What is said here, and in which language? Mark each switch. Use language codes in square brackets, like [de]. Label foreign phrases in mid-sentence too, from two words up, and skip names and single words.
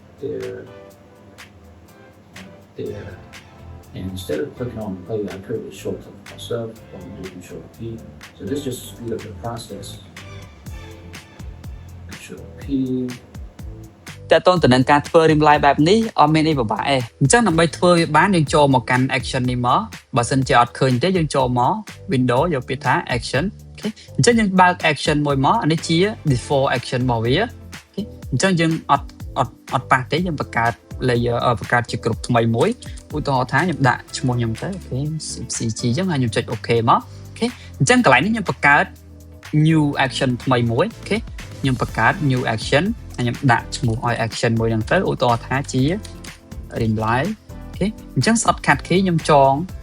[en] there, there. And instead of clicking on play, I created a shortcut for myself. I'm going to do Control P. So this just speed up the process. Control P. [km] តែតើតើនឹងការធ្វើ [en] rim line [km] បែបនេះអត់មានអីពិបាកទេអញ្ចឹងដើម្បីធ្វើវាបានយើងចូលមកកាន់ action នេះមកបើសិនជាអ ត់ឃើញទេយើងចូលមក window យកពាក្យថា action អូខេអញ្ចឹងយើងបើក action មួយមកអានេះជា [en] default action [km] របស់វាអូខេអញ្ចឹងយើងអត់ប៉ះទេយើងបង្កើត layer បង្កើតជា group ថ្មីមួយឧទាហរណ៍ថាខ្ញុំដាក់ឈ្មោះខ្ញុំទៅអូខេ CG អញ្ចឹងហើយខ្ញុំចុច OK មកអូខេអញ្ចឹងកន្លែងនេះខ្ញុំបង្កើត [en] new action [km] ថ្មីមួយអូខេខ្ញុំបង្កើត [en] new action [km] ហើយខ្ញុំដាក់ឈ្មោះឲ្យ action មួយហ្នឹងទៅឧទាហរណ៍ថាជា [en] rim line [km] អូខេអញ្ចឹង [en] shortcut key [km] ខ្ញុំចង